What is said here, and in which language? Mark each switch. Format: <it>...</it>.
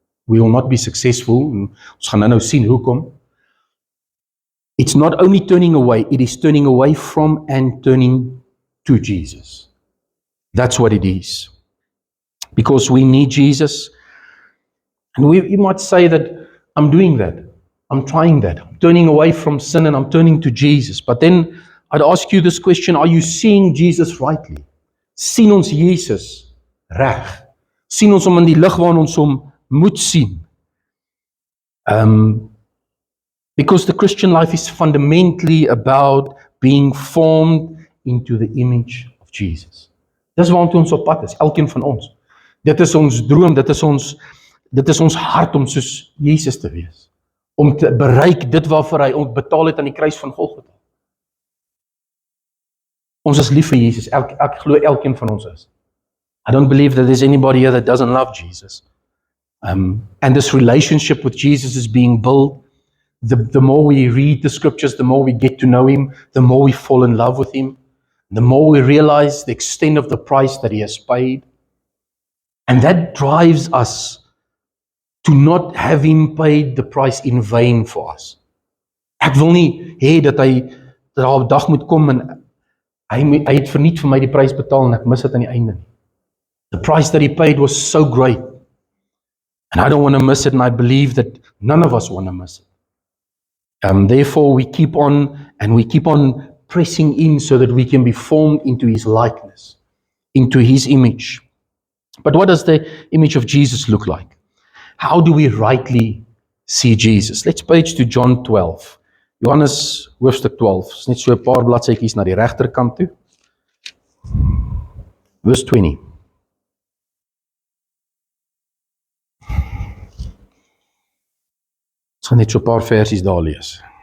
<en>We will not be successful.</en> <af>Ons gaan nou sien hoekom.</af> <en>It's not only turning away, it is turning away from and turning to Jesus. That's what it is. Because we need Jesus. And you might say that I'm doing that. I'm trying that. I'm turning away from sin and I'm turning to Jesus. But then I'd ask you this question, are you seeing Jesus rightly?</en> <af>Sien ons Jesus reg? Sien ons hom in die lig waarin ons hom moet sien?</af> <en>Because the Christian life is fundamentally about being formed into the image of Jesus.</en> <af>Dis waartoe ons op pad is, elkeen van ons. Dit is ons droom, dit is ons hart om soos Jesus te wees. Om te bereik dit waarvoor hy ons betaal het aan die kruis van Golgotha. Ons is lief vir Jesus, ek glo elkeen van ons is.</af> <en>I don't believe that there's anybody here that doesn't love Jesus. And this relationship with Jesus is being built. The more we read the scriptures, the more we get to know him, the more we fall in love with him, the more we realize the extent of the price that he has paid. And that drives us to not have him paid the price in vain for us.</en> <af>Ek wil nie hê dat daar 'n dag moet kom en hy het verniet vir my die prys betaal en ek mis dit aan die einde nie.</af> <en>The price that he paid was so great. And I don't want to miss it, and I believe that none of us want to miss it. Therefore, we keep on pressing in so that we can be formed into his likeness, into his image. But what does the image of Jesus look like? How do we rightly see Jesus? Let's page to John 12.</en> <af>Johannes hoofstuk 12. Is net so 'n paar bladsytjies na die regterkant toe.</af> <en>Verse 20.</en> <af>Ons gaan net so 'n paar versies daar lees.</af>